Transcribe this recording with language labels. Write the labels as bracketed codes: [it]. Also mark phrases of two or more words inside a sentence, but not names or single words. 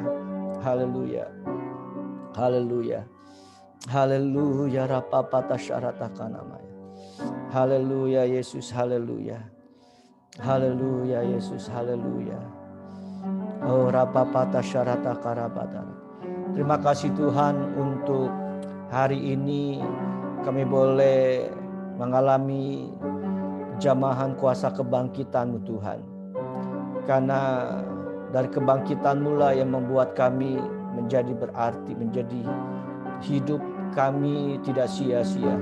[id] Haleluya. Haleluya. Haleluya rapapata syaratakanamaya. Haleluya Yesus, haleluya. Haleluya Yesus, haleluya. Oh rapapata syaratakarabadara. Terima kasih Tuhan untuk hari ini kami boleh mengalami jamahan kuasa kebangkitan-Mu Tuhan. Karena dari kebangkitan-Mu lah yang membuat kami menjadi berarti, menjadi hidup kami tidak sia-sia.